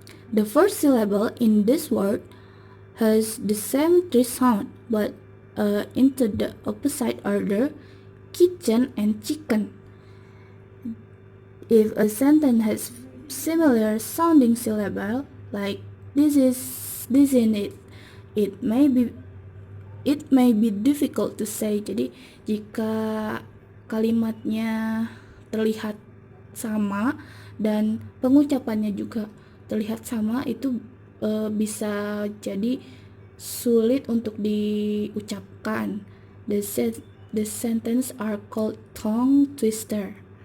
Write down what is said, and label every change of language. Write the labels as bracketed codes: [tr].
[en] The first syllable in this word has the same three sounds, but into the opposite order: kitchen and chicken. If a sentence has similar sounding syllable like this in it, it may be difficult to say. [id] Jadi jika kalimatnya terlihat sama dan pengucapannya juga terlihat sama, itu bisa jadi sulit untuk diucapkan. [en] The sentence are called tongue twister.